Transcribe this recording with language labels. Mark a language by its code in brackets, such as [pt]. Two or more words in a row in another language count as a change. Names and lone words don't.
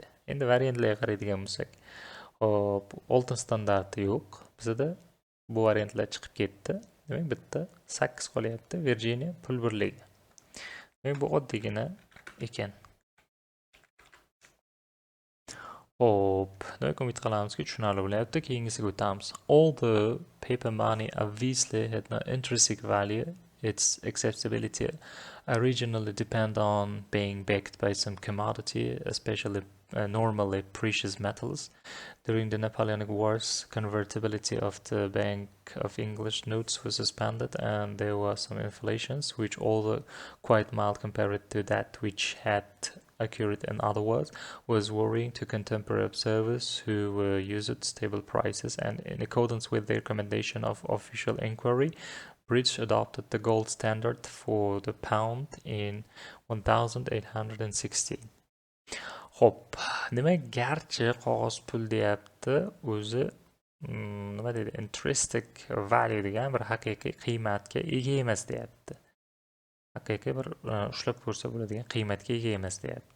[uz] Endi variantlarga qaraydigan bo'lsak, hop, oltin standarti yo'q. Bizda bu variantlar chiqib ketdi. Demak, bitta 8 qolyapti Virginiya pul birligi. Demak, bu oddiygina ekan. Hop, demak, umid qilamizki tushunarli bo'lyapti. Keyingisiga o'tamiz. [en] All the paper money obviously had no intrinsic value. Its acceptability originally depend on being backed by some commodity, especially normally precious metals. During the Napoleonic Wars, convertibility of the Bank of English notes was suspended, and there was some inflations, which although quite mild compared to that which had occurred in other words, was worrying to contemporary observers who were used to stable prices, and in accordance with the recommendation of official inquiry, British adopted the gold standard for the pound in 1816. [uz] Hop, demak, garchi qog'oz pul deyapti, o'zi nima deydi, [en] intrinsic value [uz] degan bir haqiqiy qiymatga ega emas deyapti. Haqiqiy bir ushlab ko'rsa bo'ladigan qiymatga ega emas deyapti.